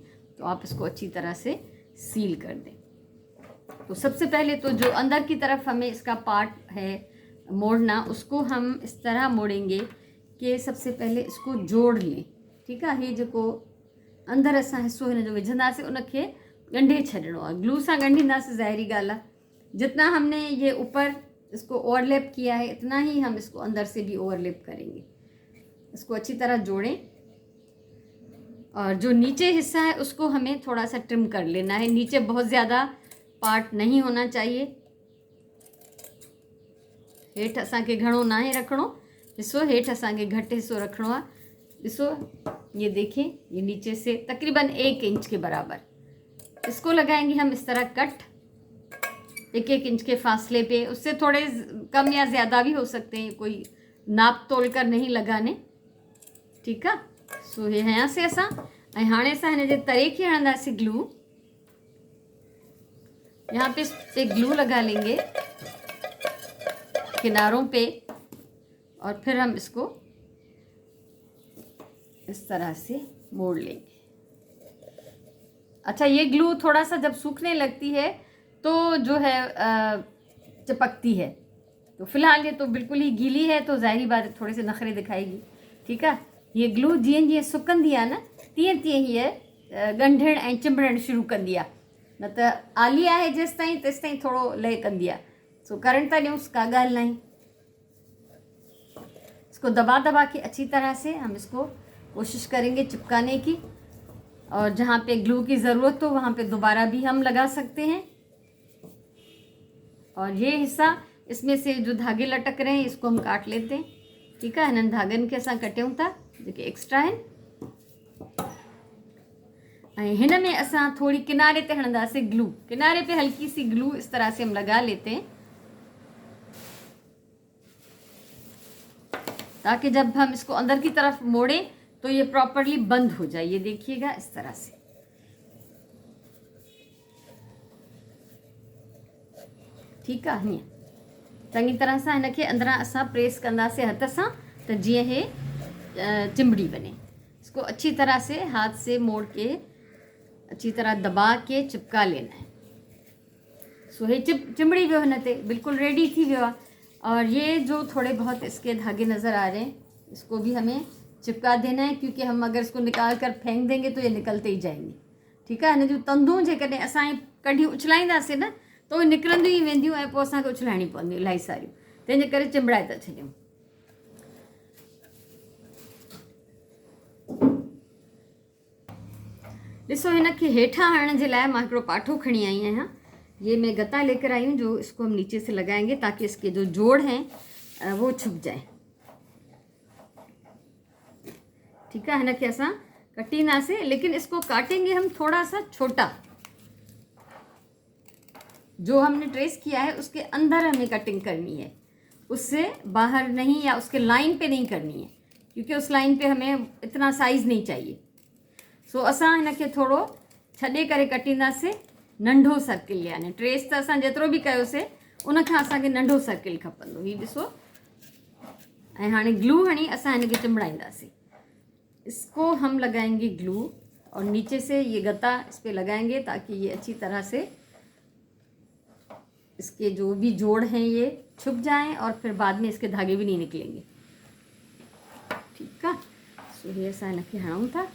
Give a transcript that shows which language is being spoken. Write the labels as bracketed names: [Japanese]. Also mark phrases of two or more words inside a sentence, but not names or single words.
[Hindi] तो आप इसको अच्छी तरह से सील कर दें। तो सबसे पहले तो जो अंदर की तरफ हमें इसका पार्ट है मोड़ना, उसको हम इस तरह मोड़ेंगे कि सबसे पहले इसको जोड़ लें। ठीक है। [Sindhi] ये जेको अंदर असां हिस्सो हिन जो विझंदासीं उनखे ॻंढे छॾिणो आहे। ग्लू सां ॻंढींदासीं, ज़ाहिरी ॻाल्हि आहे। [Hindi] जितना हमने ये ऊपर इसको ओवरलैप किया है इतना ही हम इसको अंदर से भी ओवरलैप करेंगे। इसको अच्छी तरह जोड़ें और जो नीचे हिस्सा है उसको हमें थोड़ा सा ट्रिम कर लेना है। नीचे बहुत ज़्यादा पार्ट नहीं होना चाहिए। [Sindhi] हेठि असांखे घणो नाहे रखिणो हिस्सो, हेठि असांखे घटि हिस्सो रखिणो आहे। [Hindi] ॾिसो ये देखिए, ये नीचे से तकरीबन 1 इंच के बराबर इसको लगाएंगे हम इस तरह कट, 1-1 इंच के फासले पे। उससे थोड़े कम या ज़्यादा भी हो सकते हैं, कोई नाप तोल कर नहीं लगाने। ठीक है। सो ये यहाँ से [Sindhi] असां ऐं हाणे असां हिन जे तरे खे हणंदासीं ग्लू। [Hindi] यहाँ पे ग्लू लगा लेंगे किनारों पे और फिर हम इसको इस तरह से मोड़ लेंगे। अच्छा, ये ग्लू थोड़ा सा जब सूखने लगती है तो जो है चिपकती है। तो फिलहाल ये तो बिल्कुल ही गीली है तो ज़ाहिरी बात है थोड़े से नखरे दिखाएगी। ठीक है। [Sindhi] ये ग्लू जीअं जीअं सुकंदी आहे न तीअं तीअं हीअ ॻंढणु ऐं चिंबड़णु शुरू कंदी आहे। न त आली आहे जेसिताईं तेसिताईं थोड़ो लय कंदी आहे। सो करंट था ॾियूंसि, का ॻाल्हि नहीं। [Hindi] इसको दबा दबा के अच्छी तरह से हम इसको कोशिश करेंगे चिपकाने की, और जहाँ पे ग्लू की ज़रूरत हो वहाँ पे दोबारा भी हम लगा सकते हैं। और ये हिस्सा इसमें से जो धागे लटक रहे हैं इसको हम काट लेते हैं। ठीक है। [Sindhi] हिननि धागनि खे असां कटियूं था जेके एक्स्ट्रा आहिनि, ऐं हिन में असां थोड़ी किनारे ते हणंदासीं ग्लू। [Hindi] किनारे पे हल्की सी ग्लू इस तरह से हम लगा लेते हैं, ताकि जब हम इसको अंदर की तरफ मोड़ें तो ये प्रॉपरली बंद हो जाए। ये देखिएगा इस तरह से। [Sindhi] ठीकु आहे, हीअं चङी तरह सां हिनखे अंदरां असां प्रेस कंदासीं हथ सां त जीअं हे चिंबड़ी वञे। [Hindi] इसको अच्छी तरह से हाथ से मोड़ के अच्छी तरह दबा के चिपका लेना है। [Sindhi] सो हे चिंबड़ी वियो हिन ते, बिल्कुल रेडी थी वियो आहे। [Hindi] और ये जो थोड़े बहुत इसके धागे नज़र आ रहे हैं, इसको भी हमें चिपका देना है, क्योंकि हम अगर इसको निकाल कर फेंक देंगे तो ये निकलते ही जाएंगे। [Sindhi] ठीकु आहे, हिन जूं तंदूं जेकॾहिं असां कढी उछलाईंदासीं न तो उहे निकिरंदियूं ई वेंदियूं ऐं पोइ असांखे उछलाइणी पवंदियूं इलाही सारियूं। तंहिंजे करे चिंबड़ाए था छॾियूं। ॾिसो, हिनखे हेठां हणण जे लाइ मां हिकिड़ो पाठो खणी आई आहियां। [Hindi] ये मैं गत्ता लेकर आई हूँ, जो इसको हम नीचे से लगाएंगे ताकि इसके जो जोड़ हैं वो छुप जाए। ठीक है, [Sindhi] हिनखे असां कटींदासीं, [Hindi] लेकिन इसको काटेंगे हम थोड़ा सा छोटा। जो हमने ट्रेस किया है उसके अंदर हमें कटिंग करनी है, उससे बाहर नहीं या उसके लाइन पे नहीं करनी है, क्योंकि उस लाइन पे हमें इतना साइज़ नहीं चाहिए। [Sindhi] सो असां हिनखे थोरो छॾे करे कटींदासीं नंढो सर्किल, यानी ट्रेस त असां जेतिरो बि कयोसीं उनखां असांखे नंढो सर्किल खपंदो। हीउ ॾिसो, ऐं हाणे ग्लू हणी असां हिनखे चिंबड़ाईंदासीं। [Hindi] इसको हम लगाएंगे ग्लू और नीचे से ये गत्ता इस पर लगाएंगे ताकि ये अच्छी तरह से इसके जो भी जोड़ हैं ये छुप जाएं और फिर बाद में इसके धागे भी नहीं निकलेंगे। ठीक है, सो ये ऐसा [Sindhi] हिनखे हणूं था।